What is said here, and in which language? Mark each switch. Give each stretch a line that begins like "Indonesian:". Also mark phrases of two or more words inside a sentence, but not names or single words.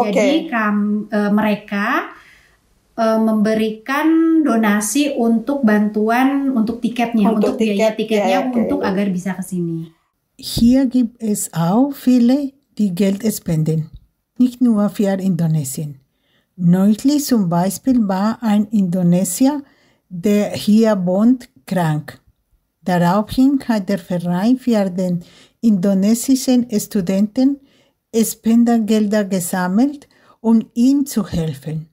Indonesian: Jadi mereka memberikan donasi untuk bantuan untuk tiketnya, untuk biaya tiketnya untuk agar bisa ke sini.
German: Hier gibt es auch viele, die Geld spenden, nicht nur für Indonesien. Neulich zum Beispiel war ein Indonesier, der hier wohnt, krank. Daraufhin hat der Verein für den indonesischen Studenten Spendergelder gesammelt, um ihm zu helfen.